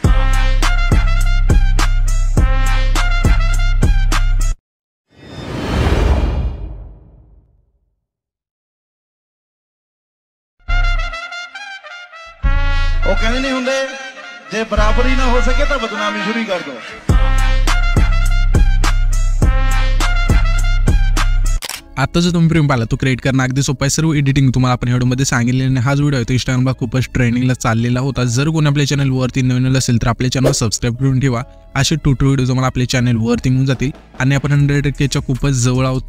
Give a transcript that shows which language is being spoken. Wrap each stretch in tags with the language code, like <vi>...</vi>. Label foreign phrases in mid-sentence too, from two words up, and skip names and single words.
<pa>ਉਹ ਕਹਿੰਦੇ ਨਹੀਂ ਹੁੰਦੇ ਜੇ ਬਰਾਬਰੀ ਨਾ ਹੋ ਸਕੇ ਤਾਂ ਬਦਨਾਮੀ ਸ਼ੁਰੂ ਕਰ ਦੋ।</pa> <mr>आता जो तुम्ही प्रेम पाहिला तो क्रिएट करणं अगदी सोपं आहे। सर्व एडिटिंग तुम्हाला आपण व्हिडिओमध्ये सांगितलेलं आहे। हाच व्हिडिओ आहे तो इंस्टाग्रामला खूपच ट्रेंडिंगला चाललेला होता। जर कोणी आपल्या चॅनलवरती नवीन असेल तर आपल्या</mr> <en>channel subscribe</en> <mr>करून ठेवा। असे</mr> <en>tutorial video</en> <mr>तुम्हाला आपल्या चॅनलवरती मिळून जातील आणि आपण 100Kच्या खूपच जवळ आहोत।</mr>